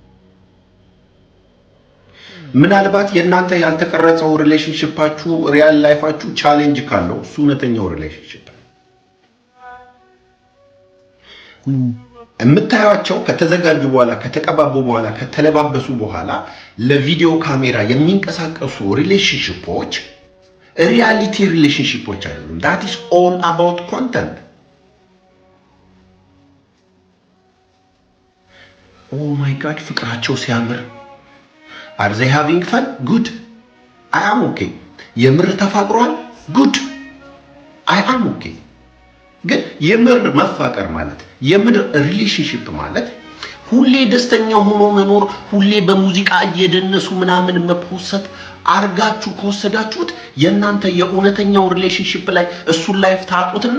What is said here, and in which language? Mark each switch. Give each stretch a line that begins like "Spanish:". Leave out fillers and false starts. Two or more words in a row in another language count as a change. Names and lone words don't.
Amharic: ምናልባት የእናንተ ያልተቀረጸው ሪሌሽንሺፓችሁ
English: real life
Amharic: ቻሌንጅ ካለው እሱ እውነተኛው ሪሌሽንሺፕ ነው። የምታዩቸው ከተዘጋጁ በኋላ ከተቀባቡ በኋላ ከተለባበሱ በኋላ ለቪዲዮ ካሜራ የሚንቀሳቀሱ ሪሌሽንሺፖች
English: reality relationships
Amharic: አይደሉም።
English: that is all about content. oh my god
Amharic: ፍቅራቸው ሲያምር
English: are they having fun? good. I am okay.
Amharic: የምር ተፋቅሯል?
English: good. I am okay.
Amharic: ግን የምር መፋቀር ማለት የምር ሪሌሽንሺፕ ማለት ሁሌ ደስተኛ ሆኖ መኖር፣ ሁሌ በሙዚቃ እየደነሱ ምናምን መፖሰት አርጋችሁ ከወሰዳችሁት የእናንተ የእውነተኛው ሪሌሽንሺፕ ላይ እሱን ላይፍ ታጡትና